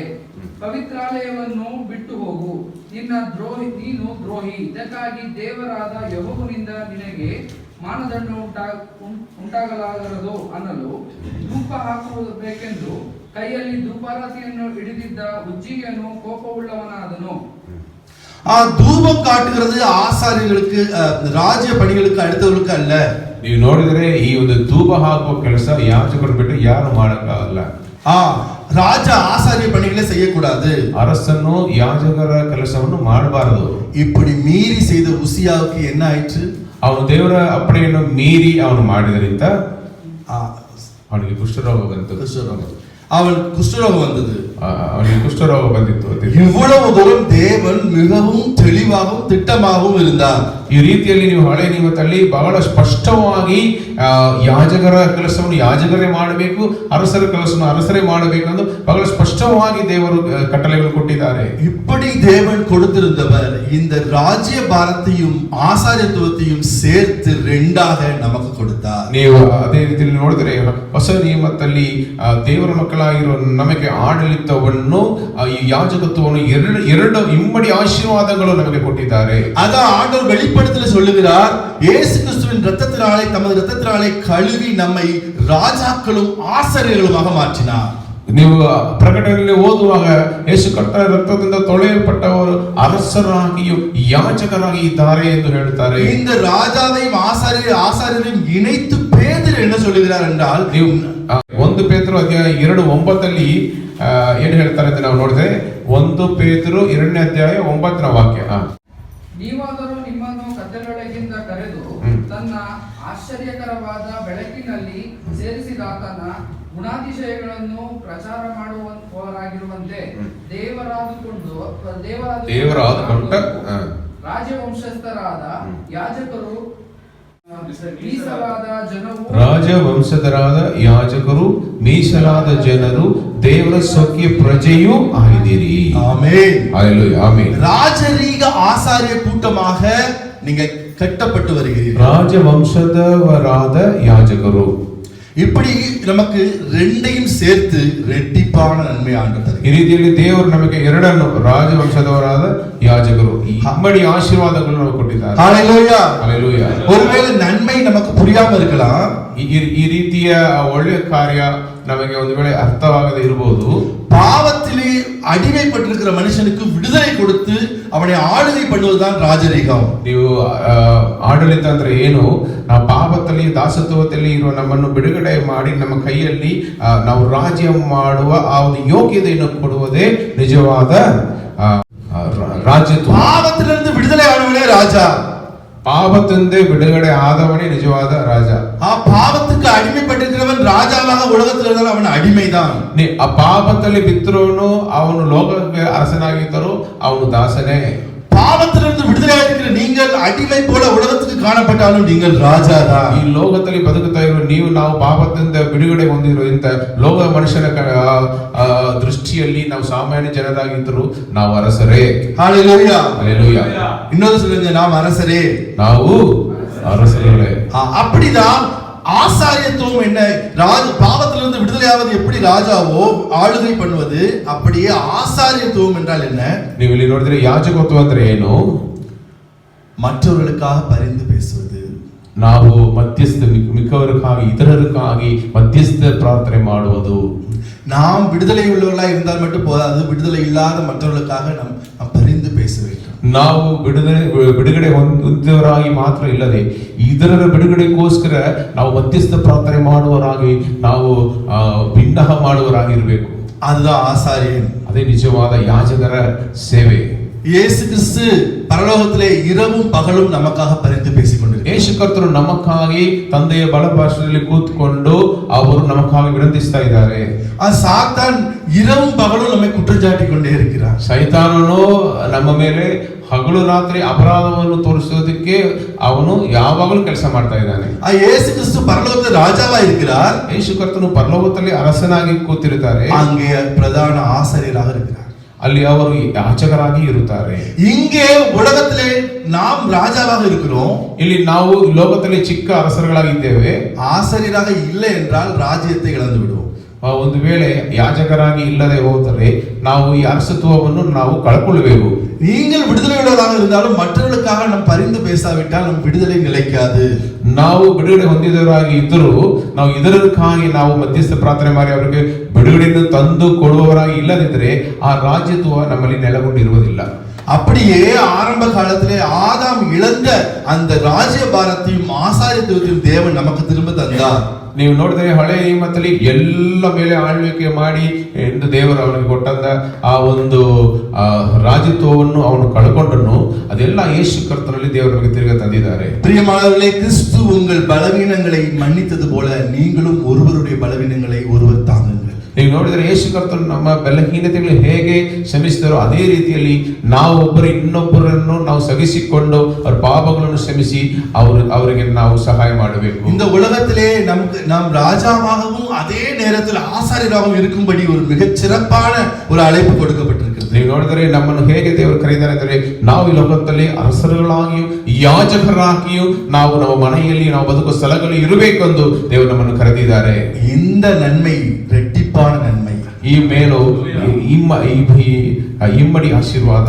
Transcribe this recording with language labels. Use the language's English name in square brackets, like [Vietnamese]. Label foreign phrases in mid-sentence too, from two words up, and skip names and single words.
[Kannada] ಪವಿತ್ರಾಲಯವನ್ನು ಬಿಟ್ಟು ಹೋಗು, ನೀನು ದ್ರೋಹಿ. ಇದಕ್ಕಾಗಿ ದೇವರಾದ ಯೆಹೋವನಿಂದ ನಿನಗೆ ಮಾನದಂಡ ಉಂಟಾಗಲಾಗದು ಅನ್ನಲು ಧೂಪ ಹಾಕುವುದಬೇಕೆಂದು ಕೈಯಲ್ಲಿ ಧೂಪಾರತಿಯನ್ನು ಹಿಡಿದಿದ್ದ ಉಜ್ಜಿಯನು ಕೋಪವುಳ್ಳವನಾದನು. [Tamil] தூபம் காட்டுகிறது ஆசாரியர்களுக்கு, ராஜ்ய பணிகளுக்கு, அடுத்தவர்களுக்கு அல்ல. [Kannada] ನೀವು ನೋಡಿದರೆ ಈ ಒಂದು ಧೂಪ ಹಾಕುವ ಕೆಲಸ ಯಾಜಕರು ಬಿಟ್ಟು ಯಾರು ಮಾಡಕ್ಕಾಗಲ್ಲ. [Tamil] ராஜா ஆசாரிய பணிகளை செய்யக்கூடாது. [Kannada] ಅರಸನು ಯಾಜಕರ ಕೆಲಸವನ್ನು ಮಾಡಬಾರದು. [Tamil] இப்படி மீறி செய்த உசியாவுக்கு என்ன ஆயிற்று? [Kannada] ಅವನು ದೇವರ ಅಪ್ಪಣೆಯನ್ನು ಮೀರಿ ಅವನು ಮಾಡಿದರಿಂದ ಅವನಿಗೆ ಕುಷ್ಠರೋಗ ಬಂತು. [Tamil] அவனுக்கு குஷ்டரோகம் வந்தது. [Kannada] ಅವನಿಗೆ ಕುಷ್ಠರೋಗ ಬಂದಿತ್ತು. [Tamil] இவ்வளவு தூரம் தேவன் மிகவும் தெளிவாகவும் திட்டமாகவும் இருந்தார். [Kannada] ಈ ರೀತಿಯಲ್ಲಿ ನೀವು ಹಳೆ ನಿಯಮದಲ್ಲಿ ಬಹಳ ಸ್ಪಷ್ಟವಾಗಿ ಯಾಜಕರ ಕೆಲಸವನ್ನು ಯಾಜಕರೇ ಮಾಡಬೇಕು, ಅರಸರ ಕೆಲಸವನ್ನು ಅರಸರೇ ಮಾಡಬೇಕು ಎಂದು ಬಹಳ ಸ್ಪಷ್ಟವಾಗಿ ದೇವರು ಕಟ್ಟಳೆಗಳು ಕೊಟ್ಟಿದ್ದಾರೆ. [Tamil] இப்படி தேவன் கொடுத்திருந்தவர் இந்த ராஜ்ய பாரத்தையும் ஆசாரியத்துவத்தையும் சேர்த்து 2ஆக நமக்கு கொடுத்தார். [Kannada] ನೀವು ಅದೇ ರೀತಿಯಲ್ಲಿ ನೋಡಿದರೆ ಹೊಸ ನಿಯಮದಲ್ಲಿ ದೇವರ ಮಕ್ಕಳಾಗಿರುವ ನಮಗೆ ಆಡಳಿತವನ್ನು ಈ ಯಾಜಕತ್ವವನ್ನು ಎರಡು ಇಮ್ಮಡಿ ಆಶೀರ್ವಾದಗಳು ನಮಗೆ ಕೊಟ್ಟಿದ್ದಾರೆ. [Tamil] அதான் ஆண்டவர் வெளிப்படுத்தல சொல்லுகிறார், இயேசு கிறிஸ்துவின் இரத்தத்தினாலே, தமது இரத்தத்தினாலே கழுவி நம்மை ராஜாக்களும் ஆசாரியர்களுமாக மாற்றினார். [Kannada] ನೀವು ಪ್ರಕಟಣೆಯಲ್ಲಿ ಓದುವಾಗ ಯೇಸು ಕರ್ತನ ರಕ್ತದಿಂದ ತೊಳೆಯಲ್ಪಟ್ಟವರು ಅರಸರಾಗಿಯೂ ಯಾಜಕರಾಗಿ ಇದ್ದಾರೆ ಎಂದು ಹೇಳ್ತಾರೆ. இந்த ராஜாவையும் ஆசாரியரையும் இணைத்து பேதுரு என்ன சொல்லுகிறார் என்றால், ನೀವು 1 ಪೇತ್ರ ಅಧ್ಯಾಯ 2:9 ಏನು ಹೇಳ್ತಾರೆ ಅಂತ ನಾವು ನೋಡಿದ್ರೆ 1 ಪೇತ್ರ 2ನೇ ಅಧ್ಯಾಯ 9ನೇ ವಾಕ್ಯ. ನೀವಾದರೂ ನಿಮ್ಮನ್ನು ಕತ್ತಲೊಳಗಿಂದ ಕರೆದು ತನ್ನ ಆಶ್ಚರ್ಯಕರವಾದ ಬೆಳಕಿನಲ್ಲಿ ಸೇರಿಸಿದಾತನ ಗುಣಾತಿಶಯಗಳನ್ನು ಪ್ರಚಾರ ಮಾಡುವವರಾಗಿರುವಂತೆ ದೇವರಾದುಕೊಂಡ ರಾಜವಂಶಸ್ಥರಾದ ಯಾಜಕರು ರಾಜವಂಶಸ್ಥರಾದ ಯಾಜಕರು ಮೀಸಲಾದ ಜನರು ದೇವರ ಸ್ವಕೀಯ ಪ್ರಜೆಯೂ ಆಗಿದ್ದೀರಿ. [Tamil] ஆமென். ஹalleluya. ஆமென். ராஜரீக ஆசாரிய கூட்டமாக நீங்க கட்டப்பட்டு வருகிறீர்கள். [Kannada] ರಾಜವಂಶದವರಾದ ಯಾಜಕರು. [Tamil] இப்படி நமக்கு 2ஐயும் சேர்த்து ரெட்டிப்பான நன்மை ஆண்டவர். [Kannada] ಈ ರೀತಿಯಲ್ಲಿ ದೇವರು ನಮಗೆ ಎರಡನ್ನು ರಾಜವಂಶದವರಾದ ಯಾಜಕರು ಇಮ್ಮಡಿ ಆಶೀರ್ವಾದಗಳನ್ನು ನಮಗೆ ಕೊಟ್ಟಿದ್ದಾರೆ. [Tamil] ஹalleluya. ஹalleluya. ஒருவேளை நன்மை நமக்கு புரியாம இருக்கலாம். [Kannada] ಈ ರೀತಿಯ ಒಳ್ಳೆಯ ಕಾರ್ಯ ನಮಗೆ ಒಂದು ವೇಳೆ ಅರ್ಥವಾಗದೇ ಇರಬಹುದು. [Tamil] பாவத்திலே அடிமைப்பட்டிருக்கிற மனுஷனுக்கு விடுதலை கொடுத்து அவனை ஆளுகை பண்ணுவதுதான் ராஜரீகம். [Kannada] ನೀವು ಆಡಳಿತ ಅಂದ್ರೆ ಏನು? ನಾವು ಪಾಪದಲ್ಲಿ ದಾಸತ್ವದಲ್ಲಿ ಇರುವ ನಮ್ಮನ್ನು ಬಿಡುಗಡೆ ಮಾಡಿ ನಮ್ಮ ಕೈಯಲ್ಲಿ ನಾವು ರಾಜ್ಯ ಮಾಡುವ ಆ ಒಂದು ಯೋಗ್ಯತೆಯನ್ನು ಕೊಡುವುದೇ ನಿಜವಾದ ರಾಜ್ಯತ್ವ. [Tamil] பாவத்திலிருந்து விடுதலை ஆனவனே ராஜா. [Kannada] ಪಾಪದಿಂದ ಬಿಡುಗಡೆ ಆದವನೇ ನಿಜವಾದ ರಾಜ. [Tamil] பாவத்துக்கு அடிமைப்பட்டிருக்கிறவன் ராஜாவாக உலகத்தில் இருந்தாலும் அவன் அடிமைதான். [Kannada] ಆ ಪಾಪದಲ್ಲಿ ಬಿತ್ತರೋನು ಅವನು ಲೋಕಕ್ಕೆ ಅರಸನಾಗಿದ್ದರೂ ಅವನು ದಾಸನೇ. [Tamil] பாவத்திலிருந்து விடுதலையாக இருக்கிற நீங்கள் அடிமை போல உலகத்துக்கு காணப்பட்டாலும் நீங்கள் ராஜாதான். [Kannada] ಈ ಲೋಕದಲ್ಲಿ ಬದುಕುತ್ತಾ ಇರುವ ನೀವು ನಾವು ಪಾಪದಿಂದ ಬಿಡುಗಡೆ ಹೊಂದಿರುವ ಇಂಥ ಲೋಕ ಮನುಷ್ಯನ ದೃಷ್ಟಿಯಲ್ಲಿ ನಾವು ಸಾಮಾನ್ಯ ಜನರಾಗಿದ್ದರೂ ನಾವು ಅರಸರೇ. [Tamil] ஹalleluya. ஹalleluya. இன்னொரு சொல்லுங்க, நாம் அரசரே. [Kannada] ನಾವು ಅರಸರೇ. [Tamil] அப்படிதான் ஆசாரியத்துவம் என்ன? பாவத்திலிருந்து விடுதலையாவது எப்படி ராஜாவோ ஆளுகை பண்ணுவது, அப்படியே ஆசாரியத்துவம் என்றால் என்ன? [Kannada] ನೀವು ಇಲ್ಲಿ ನೋಡಿದ್ರೆ ಯಾಜಕತ್ವ ಅಂದ್ರೆ ಏನು? [Tamil] மற்றவர்களுக்காக பரிந்து பேசுவது. [Kannada] ನಾವು ಮಧ್ಯಸ್ಥ ಮಿಕ್ಕವರಿಗಾಗಿ ಇತರರಿಗಾಗಿ ಮಧ್ಯಸ್ಥ ಪ್ರಾರ್ಥನೆ ಮಾಡುವುದು. [Tamil] நாம் விடுதலை உள்ளவர்களாக இருந்தால் மட்டும் போதாது, விடுதலை இல்லாத மற்றவர்களுக்காக நாம் பரிந்து பேச வேண்டும். [Kannada] ನಾವು ಬಿಡುಗಡೆ ಹೊಂದಿದವರಾಗಿ ಮಾತ್ರ ಇಲ್ಲದೆ ಇತರರ ಬಿಡುಗಡೆಗೋಸ್ಕರ ನಾವು ಮಧ್ಯಸ್ಥ ಪ್ರಾರ್ಥನೆ ಮಾಡುವವರಾಗಿ ನಾವು ಬಿನ್ನಹ ಮಾಡುವವರಾಗಿರಬೇಕು. [Tamil] அதுதான் ஆசாரியன். [Kannada] ಅದೇ ನಿಜವಾದ ಯಾಜಕರ ಸೇವೆ. [Tamil] இயேசு கிறிஸ்து பரலோகத்திலே இரவும் பகலும் நமக்காக பரிந்து பேசிக் கொண்டிருக்கிறார். [Kannada] ಯೇಸು ಕರ್ತನು ನಮಕ್ಕಾಗಿ ತಂದೆಯ ಬಲಪಾರ್ಶ್ವದಲ್ಲಿ ಕೂತ್ಕೊಂಡು ಅವರು ನಮಕ್ಕಾಗಿ ವಿನಂತಿಸ್ತಾ ಇದ್ದಾರೆ. [Tamil] சாத்தான் இரவும் பகலும் நம்மை குற்றச்சாட்டி கொண்டே இருக்கிறார். [Kannada] ಸೈತಾನನು ನಮ್ಮ ಮೇಲೆ ಹಗಲು ರಾತ್ರಿ ಅಪರಾಧವನ್ನು ತೋರಿಸೋದಕ್ಕೆ ಅವನು ಯಾವಾಗಲೂ ಕೆಲಸ ಮಾಡ್ತಾ ಇದ್ದಾನೆ. [Tamil] இயேசு கிறிஸ்து பரலோகத்தில் ராஜாவா இருக்கிறார். [Kannada] ಯೇಸು ಕರ್ತನು ಪರಲೋಕದಲ್ಲಿ ಅರಸನಾಗಿ ಕೂತಿರುತ್ತಾರೆ. [Tamil] அங்கே பிரதான ஆசாரியராக இருக்கிறார். [Kannada] ಅಲ್ಲಿ ಅವರು ಯಾಜಕರಾಗಿ ಇರುತ್ತಾರೆ. [Tamil] இங்கே உலகத்திலே நாம் ராஜாவாக இருக்கிறோம். [Kannada] ಇಲ್ಲಿ ನಾವು ಲೋಕದಲ್ಲಿ ಚಿಕ್ಕ ಅರಸರುಗಳಾಗಿದ್ದೇವೆ. [Tamil] ஆசாரியராக இல்லை என்றால் ராஜ்யத்தை இழந்து விடுவோம். [Kannada] ಒಂದು ವೇಳೆ ಯಾಜಕರಾಗಿ ಇಲ್ಲದೆ ಹೋದರೆ ನಾವು ಈ ಅರಸತ್ವವನ್ನು ನಾವು ಕಳ್ಕೊಳ್ಳಬೇಕು. [Tamil] நீங்கள் விடுதலை உள்ளவராக இருந்தாலும் மற்றவர்களுக்காக நாம் பரிந்து பேசாவிட்டால் நம் விடுதலை நிலைக்காது. [Kannada] ನಾವು ಬಿಡುಗಡೆ ಹೊಂದಿದವರಾಗಿ ಇದ್ದರೂ ನಾವು ಇದರಕ್ಕಾಗಿ ನಾವು ಮಧ್ಯಸ್ಥ ಪ್ರಾರ್ಥನೆ ಮಾಡಿ ಅವರಿಗೆ ಬಿಡುಗಡೆಯನ್ನು ತಂದು ಕೊಡುವವರಾಗಿ ಇಲ್ಲದಿದ್ದರೆ ಆ ರಾಜ್ಯತ್ವ ನಮ್ಮಲ್ಲಿ ನೆಲೆಗೊಂಡಿರುವುದಿಲ್ಲ. [Tamil] அப்படியே ஆரம்ப காலத்திலே ஆதாம் இழந்த அந்த ராஜ்ய பாரத்தையும் ஆசாரியத்துவத்தையும் தேவன் நமக்கு திரும்ப தந்தார். [Kannada] ನೀವು ನೋಡಿದರೆ ಹಳೆ ನಿಯಮದಲ್ಲಿ ಎಲ್ಲ ಮೇಲೆ ಆಳ್ವಿಕೆ ಮಾಡಿ ಎಂದು ದೇವರು ಅವನಿಗೆ ಕೊಟ್ಟಂತ ಆ ಒಂದು ರಾಜತ್ವವನ್ನು ಅವನು ಕಳ್ಕೊಂಡನು. ಅದೆಲ್ಲ ಯೇಸು ಕರ್ತನಲ್ಲಿ ದೇವರು ನಮಗೆ ತಿರುಗಿ ತಂದಿದ್ದಾರೆ. [Tamil] பிரியமானவர்களே, கிறிஸ்து உங்கள் பலவீனங்களை மன்னித்தது போல நீங்களும் ஒருவருடைய பலவீனங்களை ஒருவர் தாங்குங்கள். [Kannada] ನೀವು ನೋಡಿದರೆ ಯೇಸು ಕರ್ತನು ನಮ್ಮ ಬಲಹೀನತೆಗಳು ಹೇಗೆ ಕ್ಷಮಿಸಿದರೋ ಅದೇ ರೀತಿಯಲ್ಲಿ ನಾವು ಇನ್ನೊಬ್ಬರನ್ನು ನಾವು ಸಹಿಸಿಕೊಂಡು ಅವರ ಪಾಪಗಳನ್ನು ಕ್ಷಮಿಸಿ ಅವರಿಗೆ ನಾವು ಸಹಾಯ ಮಾಡಬೇಕು. [Tamil] இந்த உலகத்திலே நாம் ராஜாவாகவும் அதே நேரத்தில் ஆசாரியராகவும் இருக்கும்படி ஒரு மிகச் சிறப்பான ஒரு அழைப்பு கொடுக்கப்பட்டிருக்கிறது. [Kannada] ನೀವು ನೋಡಿದರೆ ನಮ್ಮನ್ನು ಹೇಗೆ ದೇವರು ಕರೆದಿದ್ದಾರೆ ಅಂದರೆ ನಾವು ಈ ಲೋಕದಲ್ಲಿ ಅರಸರುಗಳಾಗಿಯೂ ಯಾಜಕರಾಗಿಯೂ ನಾವು ನಮ್ಮ ಮನೆಯಲ್ಲಿ ನಾವು ಬದುಕುವ ಸ್ಥಳಗಳಲ್ಲಿ ಇರಬೇಕೆಂದು ದೇವರು ನಮ್ಮನ್ನು ಕರೆದಿದ್ದಾರೆ. [Tamil] இந்த நன்மை ரெட்டிப்பான நன்மை. [Kannada] ಈ ಮೇಲು ಇಮ್ಮಡಿ ಆಶೀರ್ವಾದ.